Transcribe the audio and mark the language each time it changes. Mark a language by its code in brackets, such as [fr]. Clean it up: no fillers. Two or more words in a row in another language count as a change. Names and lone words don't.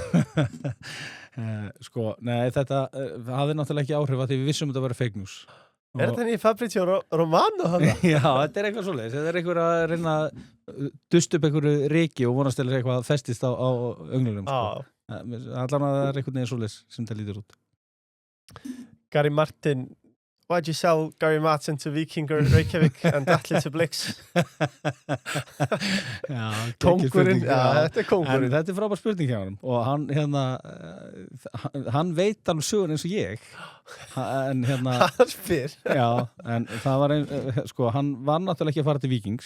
[is] Sko, nei, þetta hafði náttúrulega ekki áhrif að því við vissum að þetta var [en] fake news. [is] Er þetta nýja Fabrizio Romano hann? Já, þetta er eitthvað svoleiðis. Þetta er einhver að reyna að dusta upp einhverju riki og vonast til eitthvað festist á önglunum. Sko. Allan að það er einhvern veginn svoleiðis sem það lítur út. [en] Gary Martin, why'd you sell Gary Martin to Vikingur Reykjavík and Atli to Blix? [is] Kóngurinn, já, þetta er kóngurinn. Þetta er frábær spurning hjá hann og hann veit alveg sögur eins og ég. En hann spyr. Já, en það var sko, hann var náttúrulega ekki að fara til Víkings.